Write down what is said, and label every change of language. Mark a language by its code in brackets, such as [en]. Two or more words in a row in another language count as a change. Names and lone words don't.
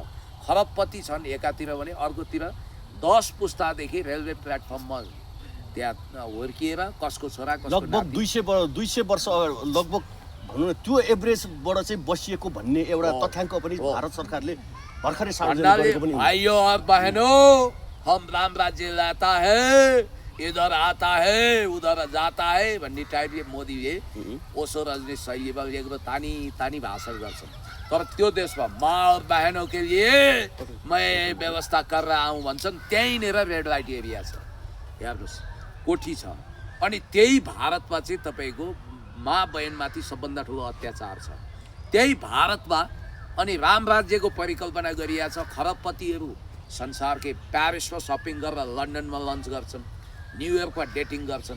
[ne] खरबपति छन् एकातिर भने अर्कोतिर 10 पुस्तादेखि रेलवे प्लेटफर्ममा त्यहाँ हुर्किएर कसको छोरा कसको लगभग 200 वर्ष लगभग भनौँ न त्यो एभरेजबाट चाहिँ बसिएको भन्ने एउटा तथ्याङ्क पनि भारत सरकारले भर्खरै सार्वजनिक गरेको पनि हो। [hi] भाइयों और बहनों, हम राम राज्य लाता है, इधर आता है उधर जाता है [ne] भन्ने टाइपले मोदीले ओसो रजनी शैलीमा लेखेको तानी तानी भाषण गर्छन्। तर त्यो देशमा [hi] माँ और बहनों के लिए मैं व्यवस्था कर रहा हूँ [ne] भन्छन्। त्यहीँनिर रेड लाइट एरिया छ, हेर्नुहोस्, कोठी छ। अनि त्यही भारतमा चाहिँ तपाईँको माँ बहनमाथि सबभन्दा ठुलो अत्याचार छ। त्यही भारतमा अनि राम राज्यको परिकल्पना गरिएको छ। खरबपतिहरू संसारकै प्यारिसमा सपिङ गरेर लन्डनमा लन्च गर्छन्, न्युयोर्कमा डेटिङ गर्छन्।